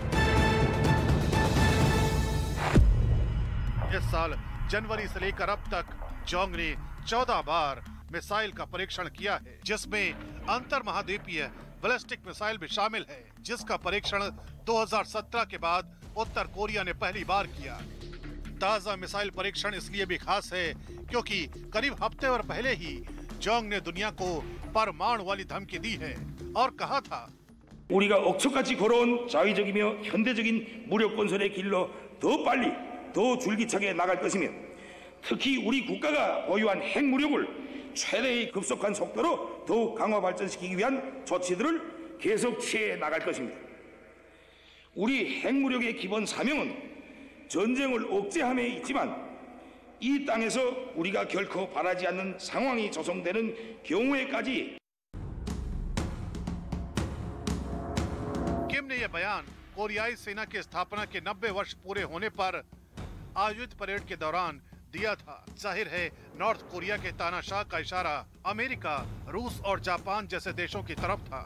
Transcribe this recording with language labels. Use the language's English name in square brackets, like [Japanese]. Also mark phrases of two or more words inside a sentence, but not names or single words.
[Hindi] इस साल जनवरी से लेकर अब तक जोंग ने 14 बार मिसाइल का परीक्षण किया है, जिसमें अंतर महाद्वीपीय बैलिस्टिक मिसाइल भी शामिल है, जिसका परीक्षण 2017 के बाद उत्तर कोरिया ने पहली बार किया। ताजा मिसाइल परीक्षण इसलिए भी खास है क्योंकि करीब हफ्ते भर पहले ही जोंग ने दुनिया को परमाणु वाली धमकी दी है और कहा था, [Korean] 우리가 억척같이 걸어온 자위적이며 현대적인 무력 건설의 길로 더 빨리 더 줄기차게 나갈 것이며 특히 우리 국가가 보유한 핵무력을 최대의 급속한 속도로 더욱 강화 발전시키기 위한 조치들을 계속 취해 나갈 것입니다. 우리 핵무력의 기본 사명은 전쟁을 억제함에 있지만 이 땅에서 우리가 결코 바라지 않는 상황이 조성되는 경우에까지 [Hindi] किम ने यह बयान कोरियाई सेना की स्थापना के 90 वर्ष पूरे होने पर आयोजित परेड के दौरान दिया था। जाहिर है नॉर्थ कोरिया के तानाशाह का इशारा अमेरिका, रूस और जापान जैसे देशों की तरफ था।